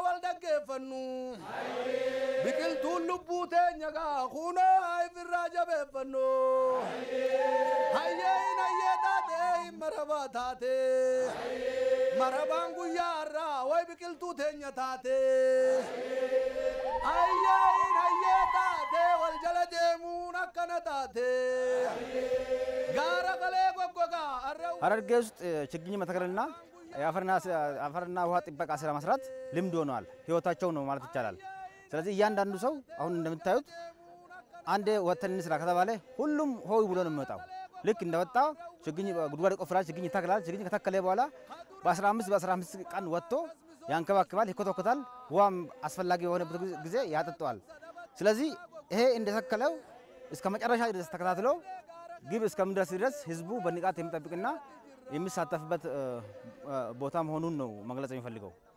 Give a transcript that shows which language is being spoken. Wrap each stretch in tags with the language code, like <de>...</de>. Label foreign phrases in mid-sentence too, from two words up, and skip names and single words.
<om>wal dhaggeeffannu biqiltuun lubbuu teenya gaa kunoo haa ifirraa jabeeffannu hayyeeyin hayyee taatee marabaa taatee marabaan guyyaa irraa way biqiltuu teenya taatee hayyeeyin hayyee taatee wal jala deemuun akkana taatee gaara galee goggogaa</om> <am>ሐረርጌ ውስጥ ችግኝ መትከልና አፈርና ውሃ ጥበቃ ስራ መስራት ልምድ ሆኗል። ህይወታቸው ነው ማለት ይቻላል። ስለዚህ እያንዳንዱ ሰው አሁን እንደምታዩት አንዴ ወተን እንስራ ከተባለ ሁሉም ሆይ ብሎ ነው የሚወጣው። ልክ እንደወጣ ችግኝ ጉድጓድ ቆፍራል፣ ችግኝ ይተክላል። ችግኝ ከተከለ በኋላ በ15 ቀን ወጥቶ ያንከባክባል፣ ይኮተኮታል። ውሃም አስፈላጊ የሆነበት ጊዜ ያጠጣዋል። ስለዚህ ይሄ እንደተከለው እስከ መጨረሻ ድረስ ተከታትሎ ግብ እስከምድረስ ድረስ ህዝቡ በንቃት የሚጠብቅና የሚሳተፍበት ቦታ መሆኑን ነው መግለጽ የሚፈልገው።</am>